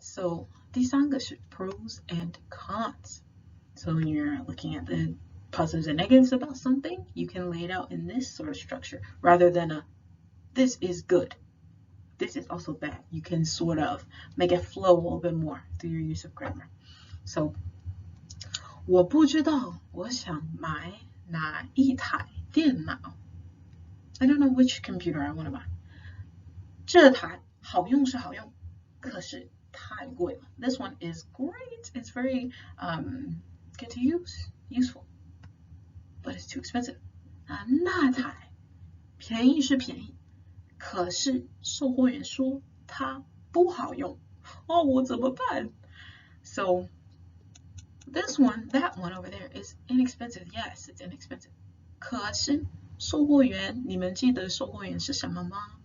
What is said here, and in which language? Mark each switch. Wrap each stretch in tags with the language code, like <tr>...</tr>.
<en>So</en> <zh>第三个是</zh> <en>pros and cons. So when you're looking at the positives and negatives about something, you can lay it out in this sort of structure rather than a this is good, this is also bad. You can sort of make it flow a little bit more through your use of grammar.</en> <zh>So 我不知道我想买哪一台电脑.</zh> <en>I don't know which computer I want to buy.</en> <zh>这台好用是好用，可是太贵了.</zh> <en>This one is great. It's very good to use, useful, but it's too expensive.</en> <zh>那台便宜是便宜，可是售货员说它不好用。我怎么办?</zh> <en>So this one, that one over there is inexpensive. Yes, it's inexpensive.</en> <zh>可是售货员，你们记得售货员是什么吗？</zh>